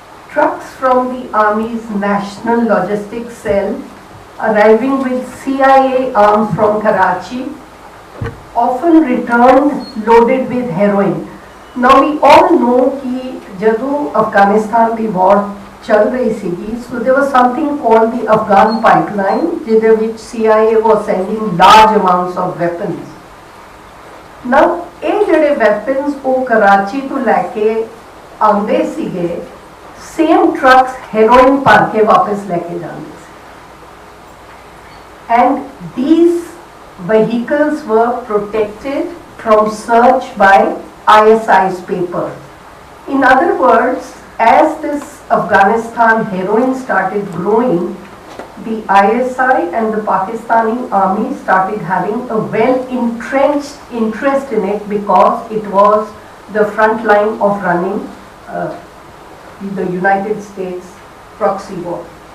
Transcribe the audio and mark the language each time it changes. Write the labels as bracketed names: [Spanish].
[English] Trucks from the Army's National Logistics Cell arriving with CIA arms from Karachi often returned loaded with heroin. Now we all know that [Punjabi] jadoo Afghanistan the war chal rahi sigi, [English] so there was something called the Afghan pipeline, [Punjabi] jide [English] which CIA was sending large amounts of weapons. [Punjabi] Now ਇਹ ਜਿਹੜੇ weapons ਉਹ Karachi ਤੋਂ ਲੈ ਕੇ ਆਉਂਦੇ ਸੀਗੇ, [English] same trucks [Punjabi] heroin ਭਰ ਕੇ ਵਾਪਸ ਲੈ ਕੇ ਜਾਂਦੇ ਸੀ. [English] And these vehicles were protected from search by ISI's papers. In other words, as this Afghanistan heroin started growing, the ISI and the Pakistani army started having a well-entrenched interest in it because it was the front line of running the United States proxy war.